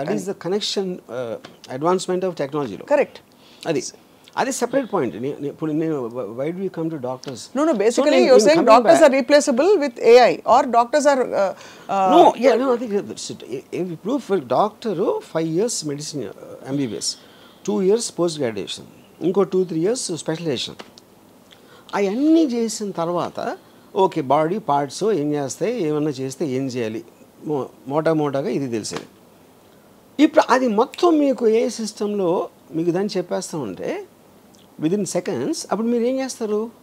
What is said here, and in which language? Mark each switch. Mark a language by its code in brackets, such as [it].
[en] That is the connection advancement of టెక్నాలజీలో. Correct, [te] అది separate point. ఇప్పుడు నేను [en] why do we come to doctors? No, basically you're saying doctors are replaceable with AI or doctors are no, I think [te] ఇప్పుడు [en] for doctor 5 years medicine MBBS, 2 years post graduation, [te] ఇంకో [en] 2-3 years specialization. [te] అవన్నీ చేసిన తర్వాత okay body parts ఏం చేస్తాయి, ఏమన్నా చేస్తే ఏం చేయాలి, మోటాగా ఇది తెలిసేది. ఇప్పుడు అది మొత్తం మీకు ఏ సిస్టంలో మీకు దాన్ని చెప్పేస్తూ ఉంటే [en] within seconds, [te] అప్పుడు మీరు ఏం చేస్తారు?